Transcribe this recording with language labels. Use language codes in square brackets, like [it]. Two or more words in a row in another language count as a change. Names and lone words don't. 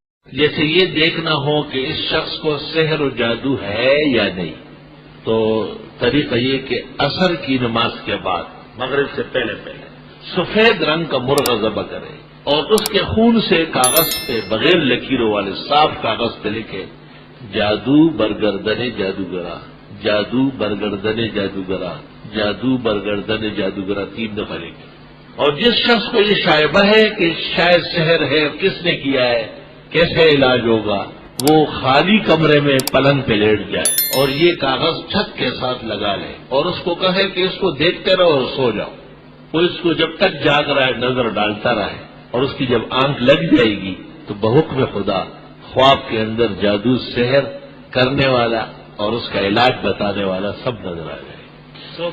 [ur] جیسے یہ دیکھنا ہو کہ اس شخص کو سحر و جادو ہے یا نہیں, تو طریقہ یہ کہ عصر کی نماز کے بعد مغرب سے پہلے سفید رنگ کا مرغا ذبح کرے اور اس کے خون سے کاغذ پہ بغیر لکیروں والے صاف کاغذ پہ لکھے [fa] جادو برگردن جادوگرا, جادو برگردن جادوگرا, جادو برگردن جادوگرا [ur] 3 دفعہ لکھے. اور جس شخص کو یہ شائبہ ہے کہ شاید سحر ہے, کس نے کیا ہے, کیسے علاج ہوگا, وہ خالی کمرے میں پلنگ پہ لیٹ جائے اور یہ کاغذ چھت کے ساتھ لگا لے اور اس کو کہے کہ اس کو دیکھتے رہو اور سو جاؤ. وہ اس کو جب تک جاگ رہا ہے نظر ڈالتا رہے, اور اس کی جب آنکھ لگ جائے گی تو بحکم خدا خواب کے اندر جادو سحر کرنے والا اور اس کا علاج بتانے والا سب نظر آ جائے.